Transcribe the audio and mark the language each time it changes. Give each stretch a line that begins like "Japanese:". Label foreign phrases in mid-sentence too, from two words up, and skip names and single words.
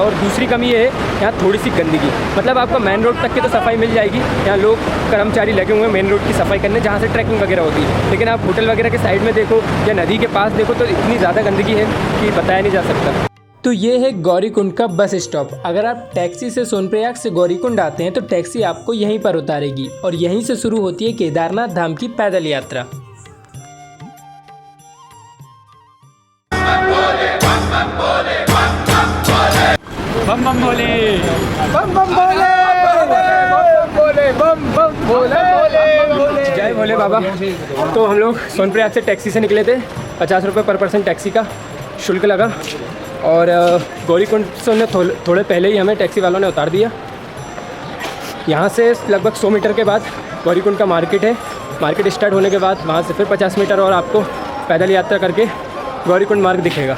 Hindi: और दूसरी कमी ये है यहाँ थोड़ी सी गंदगी, मतलब आपको
English: main road
Hindi: तक की तो सफाई मिल जाएगी, यहाँ लोग कर्मचारी लगे हुए हैं
English: main road
Hindi: की सफाई करने जहाँ से ट्रैकिंग वगैरह होती है, लेकिन आप होटल वगैरह के साइड में देखो या नदी के पास देखो तो इतनी ज़्यादा गंदगी है कि बताया नहीं जा सकता। तो ये है गौरीकुंड का
English: bus stop.
Hindi: अगर आप टैक्सी से सोनप्रयाग से गौरीकुंड आते हैं तो टैक्सी आपको यहीं पर उतारेगी और यहीं से शुरू होती है केदारनाथ धाम की पैदल यात्रा। बम बम भोले, बम बम भोले, बम बम भोले, जय भोले बाबा। तो हम लोग सोनप्रयाग से टैक्सी से निकले थे। 50 रुपये
English: per person
Hindi: टैक्सी का शुल्क लगा और गौरीकुंड से उन्हें थोड़े पहले ही हमें टैक्सी वालों ने उतार दिया। यहाँ से लगभग 100 मीटर के बाद गौरीकुंड का मार्केट है। मार्केट स्टार्ट होने के बाद वहाँ से फिर 50 मीटर और आपको पैदल यात्रा करके गौरीकुंड मार्ग दिखेगा।